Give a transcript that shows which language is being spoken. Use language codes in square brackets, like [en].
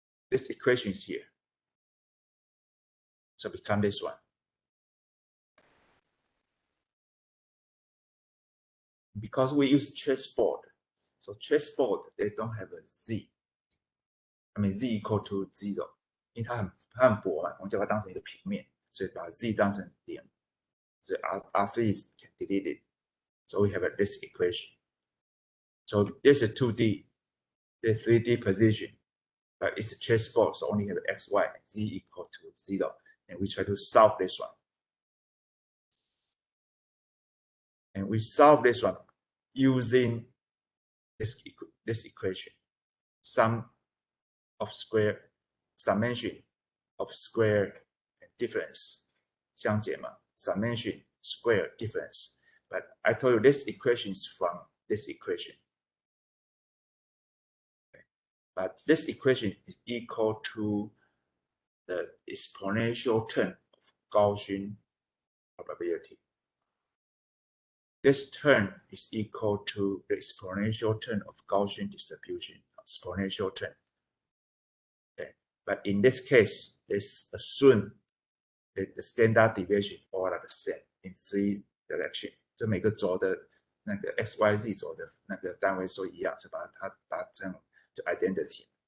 [en] This equation is here. So become this one. Because we use chessboard, so chessboard they don't have a z. I mean z equal to 0， [zh] 因为它很薄嘛，我们就把它当成一个平面，所以把 z 当成0，所以 [en] R3 is deleted. So we have this equation. So this is 2D, the 3D position, but it's a chessboard, so only have x, y, z equal to 0, and we try to solve this one. And we solve this one using this equation. Sum of square, summation of square and difference. [zh] 相减嘛 [en] summation, square, difference. But I told you this equation is from this equation. Okay. But this equation is equal to the exponential term of Gaussian probability. This term is equal to the exponential term of Gaussian distribution, exponential term. Okay. But in this case, let's assume that the standard deviation all are the same in 3 directions. [zh] 就每个轴的那个 x、y、z 轴的那个单位数一样，就把它达成就 identity.